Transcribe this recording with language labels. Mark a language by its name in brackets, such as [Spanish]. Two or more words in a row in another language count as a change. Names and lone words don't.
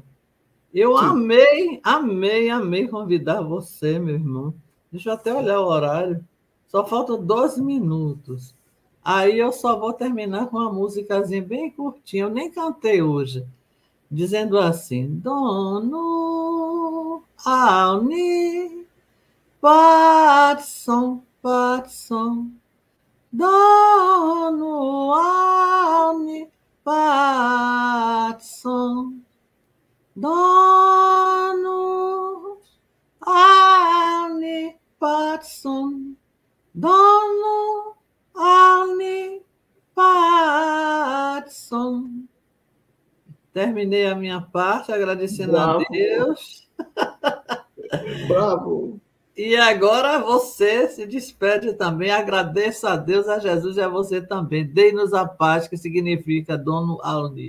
[Portuguese] Eu amei convidar você, meu irmão. Deixa eu até olhar o horário. Só faltam 12 minutos. Aí eu só vou terminar com uma musicazinha bem curtinha. Eu nem cantei hoje. Dizendo assim: Dono Auni Patson, Dono Auni Patson, Dono Auni Patson, Dono Auni Patson. Terminei a minha parte agradecendo a Deus. Bravo! E agora você se despede também. Agradeça a Deus, a Jesus e a você também. Dê-nos a paz, que significa Dono Auni.